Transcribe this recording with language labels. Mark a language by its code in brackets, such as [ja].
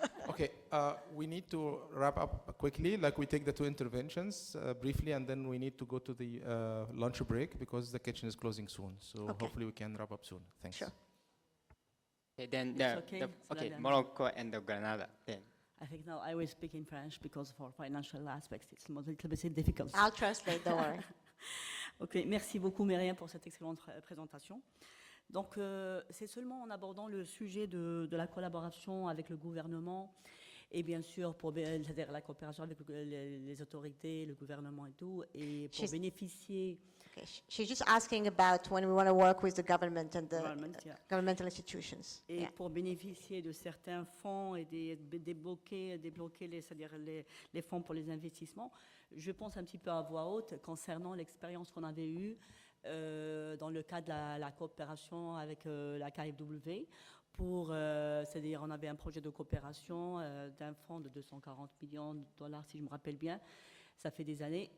[en] Okay, we need to wrap up quickly, like we take the two interventions briefly, and then we need to go to the lunch break because the kitchen is closing soon. So hopefully we can wrap up soon. Thanks. Sure. Okay, then Okay, Morocco and Granada. Then. I think now I will speak in French because for financial aspects it's a little bit difficult. I'll translate, don't worry. [fr] Ok, merci beaucoup Myriam pour cette excellente présentation. Donc c'est seulement en abordant le sujet de la collaboration avec le gouvernement et bien sûr c'est-à-dire la coopération avec les autorités, le gouvernement et tout, et pour bénéficier. [en] Okay. She's just asking about when we want to work with the government and the governmental institutions. [fr] Et pour bénéficier de certains fonds et débloquer c'est-à-dire les fonds pour les investissements, je pense un petit peu à voix haute concernant l'expérience qu'on avait eue dans le cadre de la coopération avec la KfW. C'est-à-dire on avait un projet de coopération d'un fonds de 240 millions de dollars, si je me rappelle bien. Ça fait des années.